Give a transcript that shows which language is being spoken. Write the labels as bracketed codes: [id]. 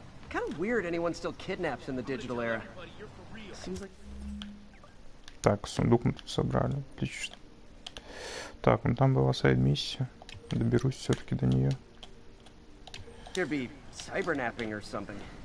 [en] Kind of weird anyone still kidnaps in the digital era. Seems like... [ru] Так, сундук мы тут собрали. Отлично. Так, ну там была сайд-миссия. Доберусь все-таки до нее. [en] There'd be cybernapping or something.